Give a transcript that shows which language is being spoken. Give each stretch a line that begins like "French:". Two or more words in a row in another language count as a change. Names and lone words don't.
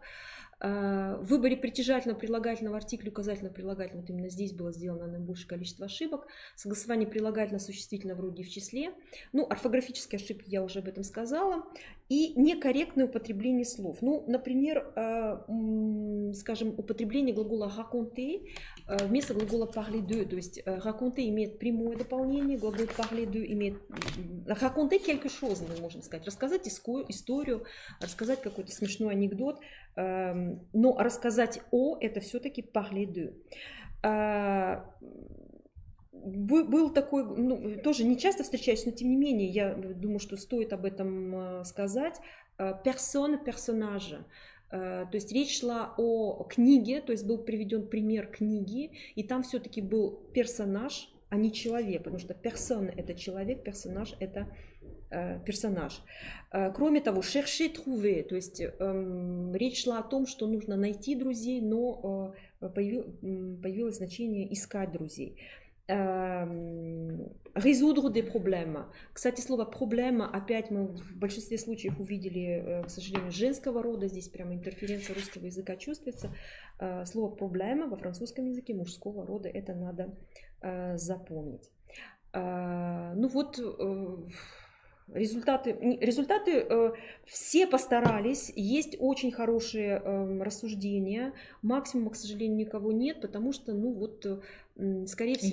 Russian: В выборе притяжательного прилагательного артикля, указательного прилагательного, вот именно здесь было сделано наибольшее количество ошибок. Согласование прилагательного существительного в роде и в числе. Ну, орфографические ошибки, я уже об этом сказала. И некорректное употребление слов. Ну, например, скажем, употребление глагола raconter вместо глагола
French: parler de.
Russian: То есть raconter имеет прямое дополнение, глагол
French: parler de
Russian: имеет...
French: Raconter quelque chose,
Russian: мы можем сказать. Рассказать историю, рассказать какой-то смешной анекдот. Но рассказать это все-таки
French: parler de.
Russian: Был такой, ну, тоже не часто встречаюсь, но тем не менее, я думаю, что стоит об этом сказать. Персона, персонажа. То есть речь шла о книге, то есть был приведен пример книги, и там все-таки был персонаж, а не человек, потому что персона — это человек, персонаж — это персонаж. Кроме того,
French: chercher, trouver,
Russian: то есть речь шла о том, что нужно найти друзей, но появилось значение искать друзей.
French: résoudre des problèmes.
Russian: Кстати, слово проблема опять мы в большинстве случаев увидели, к сожалению, женского рода. Здесь прямо интерференция русского языка чувствуется. Слово проблема во французском языке мужского рода, это надо запомнить. Ну вот результаты все постарались, есть очень хорошие рассуждения, максимума, к сожалению, никого нет, потому что, ну вот, скорее всего...